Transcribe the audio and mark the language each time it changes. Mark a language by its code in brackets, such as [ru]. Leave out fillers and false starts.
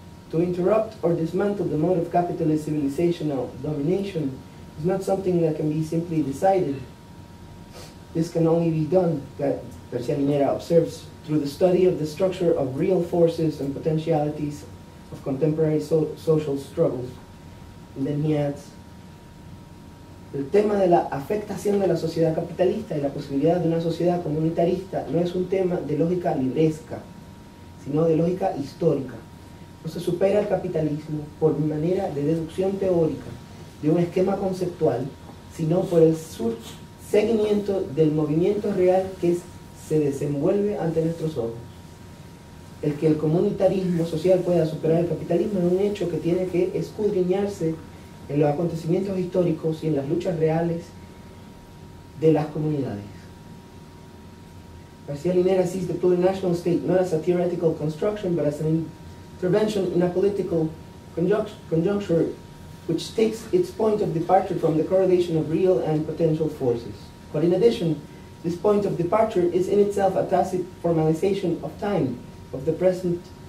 [en] To interrupt or dismantle the mode of capitalist civilizational domination is not something that can be simply decided. This can only be done, García Linera observes, through the study of the structure of real forces and potentialities of contemporary social struggles. And then he adds, [es] el tema de la afectación de la sociedad capitalista y la posibilidad de una sociedad comunitarista no es un tema de lógica libresca, sino de lógica histórica. No se supera el capitalismo por manera de deducción teórica de un esquema conceptual, sino por el seguimiento del movimiento real que se desenvuelve ante nuestros ojos. El que el comunitarismo social pueda superar el capitalismo es un hecho que tiene que escudriñarse en los acontecimientos históricos y en las luchas reales de las comunidades. [en] García Linera sees the plurinational state not as a theoretical construction, but as an intervention in a political conjuncture which takes its point of departure from the correlation of real and potential forces. But in addition, this point of departure is in itself a tacit formalization of time, of the present.